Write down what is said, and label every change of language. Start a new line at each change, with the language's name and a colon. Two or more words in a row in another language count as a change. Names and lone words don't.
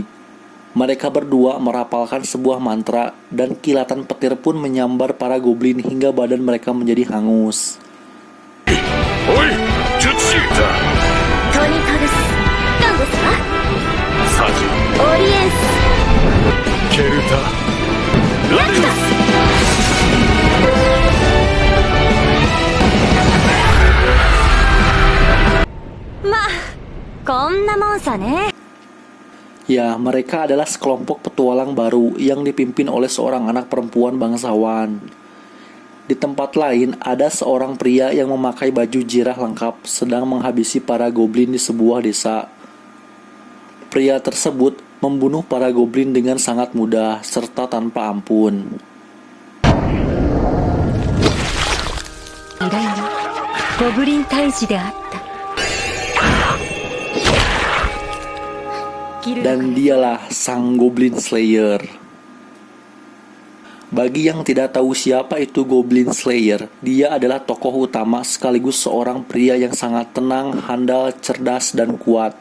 Indonesian: Mereka berdua merapalkan sebuah mantra dan kilatan petir pun menyambar para goblin hingga badan mereka menjadi hangus. Oi, Jutsuita. Saji. Keruta. Raditz.
Japanese: こんなもんさね。
Indonesian: Ya, mereka adalah sekelompok petualang baru yang dipimpin oleh seorang anak perempuan bangsawan. Di tempat lain, ada seorang pria yang memakai baju jirah lengkap sedang menghabisi para goblin di sebuah desa. Pria tersebut membunuh para goblin dengan sangat mudah serta tanpa ampun.
Japanese: いろいろゴブリン退治であった。
Indonesian: Dan dialah sang Goblin Slayer. Bagi yang tidak tahu siapa itu Goblin Slayer, dia adalah tokoh utama sekaligus seorang pria yang sangat tenang, handal, cerdas, dan kuat.